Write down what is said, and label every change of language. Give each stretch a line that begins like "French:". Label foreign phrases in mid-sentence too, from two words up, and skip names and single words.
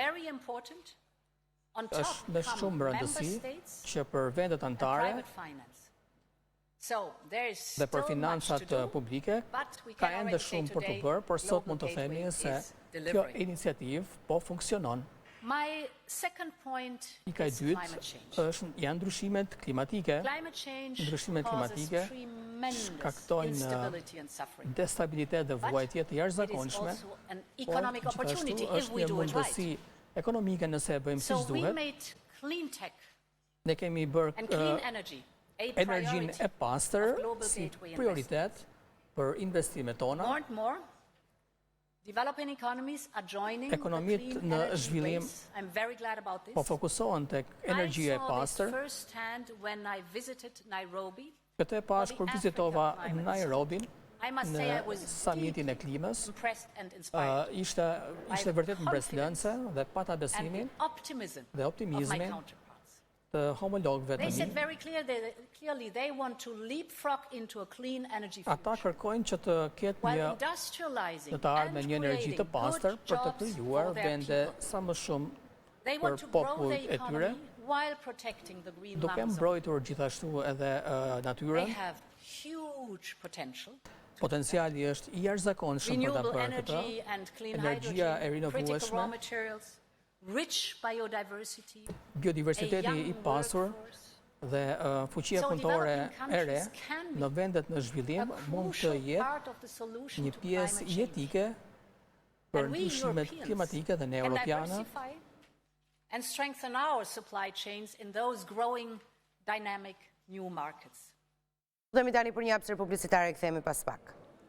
Albanian: Është me shumë rëndësi që për vendet anëtare dhe për financat publike ka ende shumë për të bërë, por sot mund të themi se kjo iniciativë po funksionon.
English: My second point
Albanian: Pika e
English: is climate
Albanian: dytë
English: change.
Albanian: janë ndryshimet klimatike.
English: Climate change
Albanian: Ndryshimet
English: causes
Albanian: klimatike
English: tremendous
Albanian: shkaktojnë
English: instability and suffering.
Albanian: destabilitet dhe vuajtje të
English: It is
Albanian: jashtëzakonshme,
English: also an economic opportunity
Albanian: gjithashtu
English: if
Albanian: është
English: we
Albanian: një
English: do it
Albanian: mundësi
English: right.
Albanian: ekonomike nëse e bëjmë
English: So
Albanian: siç
English: we
Albanian: duhet.
English: made clean tech
Albanian: Ne kemi bërë
English: and clean energy a
Albanian: energjinë
English: priority
Albanian: e pastër
English: of global
Albanian: si
English: gateway
Albanian: prioritet për investimet tona.
English: More and more, developing economies are joining the
Albanian: Ekonomitë
English: clean
Albanian: në
English: energy
Albanian: zhvillim
English: race. I'm very glad about this.
Albanian: po fokusohen tek energjia e
English: I saw this
Albanian: pastër.
English: firsthand when I visited Nairobi.
Albanian: Këtë e pash
English: for
Albanian: kur
English: the
Albanian: vizitova
English: Africa Climate
Albanian: Nairobin
English: I must say
Albanian: në
English: I was
Albanian: summitin e klimës.
English: impressed and inspired
Albanian: Ishte vërtet mbretëlënse dhe pata
English: and the
Albanian: besimin
English: optimism
Albanian: dhe
English: of my
Albanian: optimizmin
English: counterparts.
Albanian: të homologëve
English: They
Albanian: të
English: said
Albanian: mi.
English: very clearly they want to leapfrog into a clean energy
Albanian: Ata
English: future
Albanian: kërkojnë që të ketë
English: while
Albanian: një
English: industrializing
Albanian: në të ardhme
English: and
Albanian: një energji të
English: creating
Albanian: pastër
English: good
Albanian: për të
English: jobs
Albanian: krijuar
English: for their
Albanian: vende
English: people.
Albanian: sa më shumë
English: They
Albanian: për
English: want to grow
Albanian: popujt
English: the
Albanian: e tyre,
English: economy while protecting the green
Albanian: duke
English: lungs of
Albanian: mbrojtur gjithashtu edhe
English: They
Albanian: natyrën.
English: have huge potential.
Albanian: Potenciali është i jashtëzakonshëm për ta
English: Renewable
Albanian: bërë këtë.
English: energy and clean
Albanian: Energjia e
English: hydrogen, critical raw
Albanian: rinovueshme,
English: materials, rich biodiversity,
Albanian: biodiversiteti
English: a
Albanian: i
English: young
Albanian: pasur
English: workforce.
Albanian: dhe fuqia
English: So
Albanian: punëtore
English: developing
Albanian: e re
English: countries can be
Albanian: në vendet në zhvillim
English: a
Albanian: mund të
English: crucial
Albanian: jetë
English: part of the solution
Albanian: një
English: to
Albanian: pjesë
English: climate change.
Albanian: jetike për
English: And we
Albanian: ndryshimet
English: Europeans
Albanian: klimatike dhe ne
English: can
Albanian: europianë
English: diversify and strengthen our supply chains in those growing dynamic new markets.
Albanian: Dhe mi tani për një hapësirë publicitare, kthehemi pas pak.